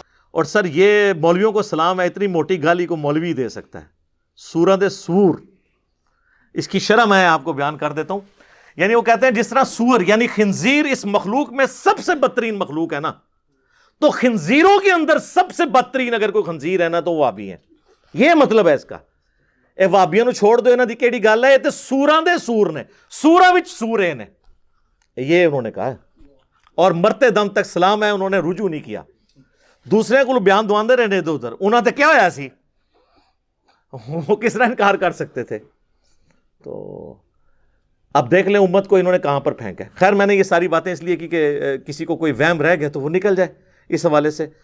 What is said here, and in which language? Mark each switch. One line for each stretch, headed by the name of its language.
Urdu: اور سر یہ مولویوں کو سلام ہے، اتنی موٹی گالی کو مولوی دے سکتا ہے؟
Punjabi: سورہ دے سور.
Urdu: اس کی شرح میں آپ کو بیان کر دیتا ہوں. یعنی وہ کہتے ہیں جس طرح سور یعنی خنزیر اس مخلوق میں سب سے بدترین مخلوق ہے نا، تو خنزیروں کے اندر سب سے بدترین اگر کوئی خنزیر ہے نا تو وہ وہابی ہیں. یہ مطلب ہے اس کا.
Punjabi: اے وہابیاں نو چھوڑ دو، انہاں دی کیڑی گل ہے، تے سوراں دے سور نے، سوراں وچ سورے نے،
Urdu: یہ انہوں نے کہا ہے. اور مرتے دم تک سلام ہے انہوں نے رجوع نہیں کیا. دوسرے کو
Punjabi: بیان دواندے رہنے ادھر ادھر، انہاں تے کیا ہویا سی،
Urdu: وہ کس طرح انکار کر سکتے تھے. تو اب دیکھ لیں امت کو انہوں نے کہاں پر پھینکا ہے. خیر میں نے یہ ساری باتیں اس لیے کی کہ کسی کو کوئی وہم رہ گئے تو وہ نکل جائے اس حوالے سے.